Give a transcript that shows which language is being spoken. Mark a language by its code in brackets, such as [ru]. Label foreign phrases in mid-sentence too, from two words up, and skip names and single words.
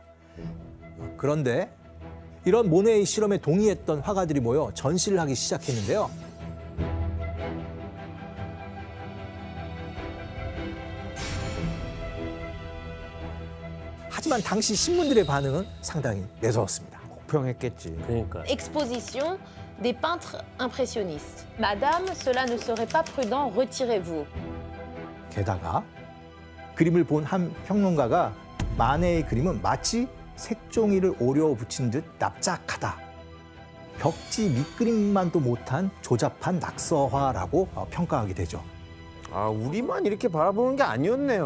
[ko] 그런데 이런 모네의 실험에 동의했던 화가들이 모여 전시를 하기 시작했는데요. 하지만 당시 신문들의 반응은 상당히 매서웠습니다. 혹평했겠지. 그러니까. [fr] Exposition des peintres impressionnistes. Madame, cela ne serait pas prudent, retirez-vous. [ko] 게다가 그림을 본 한 평론가가 마네의 그림은 마치 색종이를 오려 붙인 듯 납작하다. 벽지 밑그림만도 못한 조잡한 낙서화라고 평가하게 되죠. 아, 우리만 이렇게 바라보는 게 아니었네요.